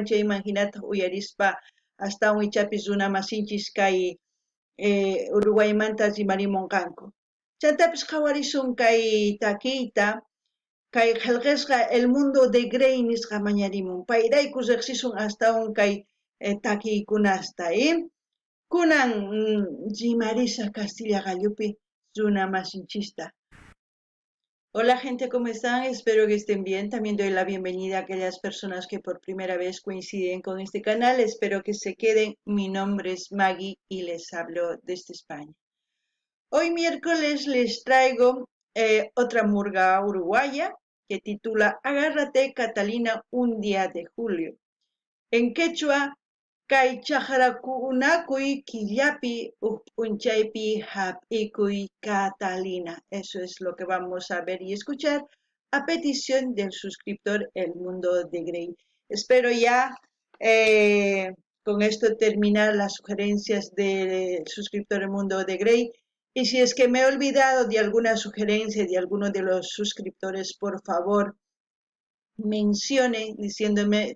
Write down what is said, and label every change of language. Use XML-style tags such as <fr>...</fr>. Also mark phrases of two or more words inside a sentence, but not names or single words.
<qu>chayman hinata uyarispa astawan ichapis runa masinchis kay Uruguaymanta rimarimunqanku chantapis qhawarisun kay takiyta kay qillqisqa El Mundo de Grey nisqa mañarimun payrayku riqsisun astawan kay takiykunasta kunan rimarisa Castilla Gallupi runa masinchista.</qu> <es>Hola gente, ¿cómo están? Espero que estén bien. También doy la bienvenida a aquellas personas que por primera vez coinciden con este canal. Espero que se queden. Mi nombre es Maggie y les hablo desde España. Hoy miércoles les traigo otra murga uruguaya que titula Agárrate Catalina, un día de julio. En quechua,</es> <qu>kay chaqrakunakuy killapi p'unchaypi hap'ikuy Catalina.</qu> <es>Eso es lo que vamos a ver y escuchar a petición del suscriptor El Mundo de Grey. Espero ya con esto terminar las sugerencias del suscriptor El Mundo de Grey. Y si es que me he olvidado de alguna sugerencia de alguno de los suscriptores, por favor, mencione diciéndome</es>